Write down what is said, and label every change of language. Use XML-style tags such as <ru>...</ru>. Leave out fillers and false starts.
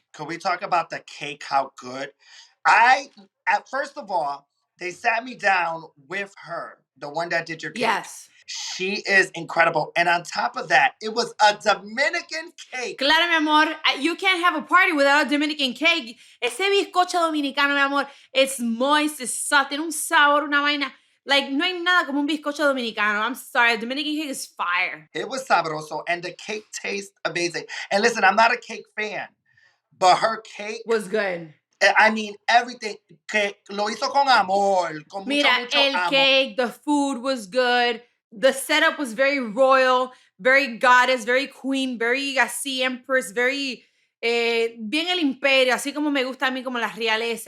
<en>Can we talk about the cake? How good? First of all, they sat me down with her, the one that did your cake. Yes. She is incredible. And on top of that, it was a Dominican cake.</en> <es>Claro, mi amor.</es> <en>You can't have a party without a Dominican cake.</en> <es>Ese bizcocho dominicano, mi amor,</es> <en>it's moist, it's soft,</en> <es>tiene un sabor, una vaina. Like, no hay nada como un bizcocho dominicano.</es> <en>I'm sorry, Dominican cake is fire. It was sabroso, and the cake tastes amazing. And listen, I'm not a cake fan, but her cake was good. I mean, everything.</en> <es>Que lo hizo con amor, con Mira, mucho el amor.</es> <en>cake, the food was good. The setup was very royal, very goddess, very queen, very así empress, very</en> <es>bien el imperio, así como me gusta a mí como la realeza.</es>